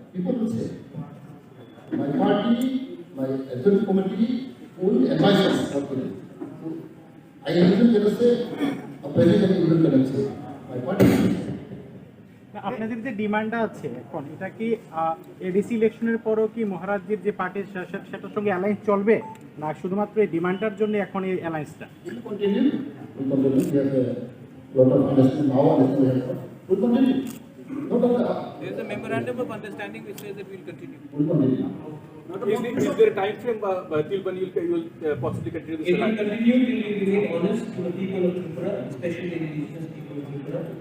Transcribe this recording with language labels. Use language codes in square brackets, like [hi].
[en] People will say, my party, my executive committee will advise us what to do. I am going to say, a president will going to say, my party. [bn] আপনাদের যে ডিমান্ডটা আছে এখন এটা কি ADC ইলেকশনের পরও কি মহারাজ্যের যে পার্টি সেটার সঙ্গে অ্যালায়েন্স চলবে না শুধুমাত্র এই ডিমান্ডটার জন্য এখন এই অ্যালায়েন্সটা [en] Will continue. We have a lot of understanding now and we have. Will continue. There is a memorandum of understanding which says that we will continue. Will continue. Is there a time frame till when you will possibly continue this? It will continue till we remain honest to the people of Tripura, especially the indigenous people of Tripura.